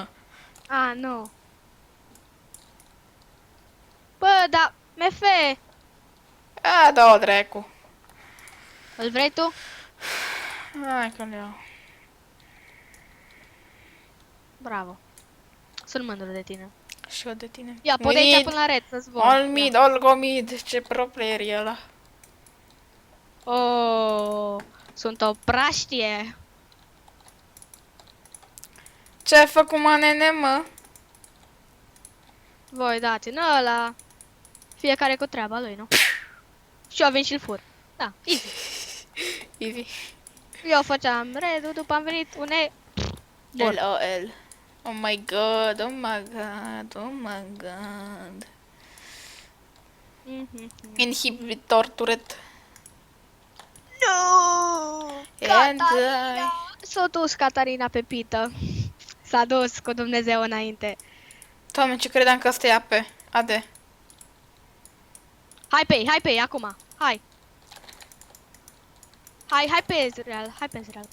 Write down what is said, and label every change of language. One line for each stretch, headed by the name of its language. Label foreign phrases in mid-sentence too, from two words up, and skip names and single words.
Romanian: Ah, nu. Bă, da, MF, A, da-o dracu. îl vrei tu? Hai că le iau. Bravo. Sunt mândru de tine. Și eu de tine. Ia, pot de aici până la red, să zbor.
English: All mid, all go mid.
Romanian: Ce
English: pro player
Romanian: e ăla. Oh, sunt o praștie. Ce ai făcut, mă, nene, mă? Voi dați în ăla. Fiecare cu treaba lui, nu? Și eu vin și-l fur. Da, easy. Easy. Eu făceam red după am venit un E. Bun. LOL.
English: Oh my god, oh my god, oh my god. Mhm. Inhibitor turret. No! And
Romanian: Catarina! S-a dus Catarina pe pită. S-a dus cu Dumnezeu înainte. Doamne, ce credeam că ăsta e AP. AD. Hai pe ei, acum. Hai. Hai pe Ezreal, hai pe Ezreal.